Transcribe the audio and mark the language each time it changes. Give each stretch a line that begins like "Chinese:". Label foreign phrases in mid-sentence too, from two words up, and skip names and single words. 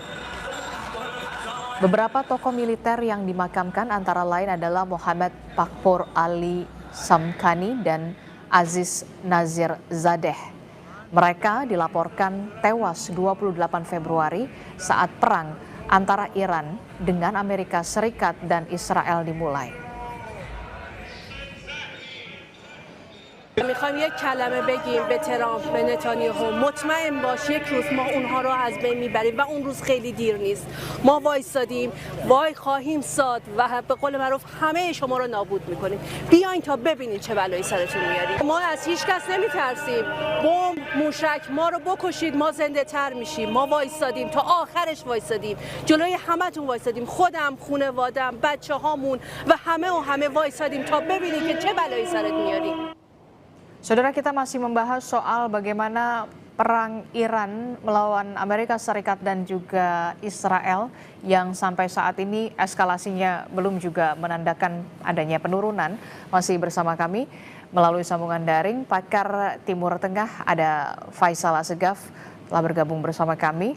Indonesian: Beberapa tokoh militer yang dimakamkan antara lain adalah Muhammad Bakhpour Ali Samkhani dan Aziz Nazir Zadeh. Mereka dilaporkan tewas 28 Februari saat perang antara Iran dengan Amerika Serikat dan Israel dimulai.
Persian: میخوایم یک کلمه بگیم به ترامپ به نتانیاهو مطمئن باش یک روز ما اونها رو از بین میبریم و اون روز خیلی دیر نیست. ما وایسادیم، وای خواهیم ساد و به قول معروف همه شما رو نابود میکنیم. بیاین تا ببینید چه بلایی سرتون میاریم. ما از هیچ کس نمیترسیم. بمب، موشک ما رو بکشید ما زنده تر میشیم. ما وایسادیم تا آخرش وایسادیم. جلوی همتون وایسادیم. خودم، خانواده‌ام، بچه‌هامون و همه وایسادیم تا ببینید که چه بلایی سرت میاریم.
Indonesian: Saudara, kita masih membahas soal bagaimana perang Iran melawan Amerika Serikat dan juga Israel yang sampai saat ini eskalasinya belum juga menandakan adanya penurunan. Masih bersama kami melalui sambungan daring pakar Timur Tengah ada Faisal Assegaf telah bergabung bersama kami.